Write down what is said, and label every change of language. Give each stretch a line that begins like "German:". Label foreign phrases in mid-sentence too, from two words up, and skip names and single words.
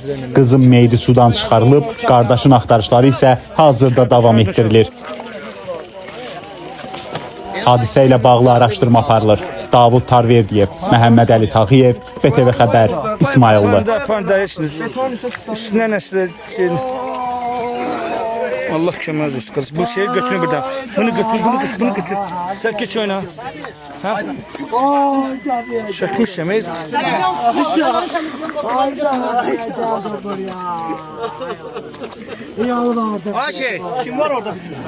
Azerbaijani: Qızın meyidi sudan çıxarılıb, qardaşın axtarışları isə hazırda davam etdirilir. Hadisə ilə bağlı araşdırma aparılır. Davud Tarverdiyev, Məhəmməd Əli Tağıyev, BTV Xəbər, İsmayıllı. Allah köməyiniz olsun qardaş. Bu şeyi götürün buradan.
Turkish: Bunu götür. Sen geç oyna. Ha? Çökmüş yemeği. Ayşe, kim var orada?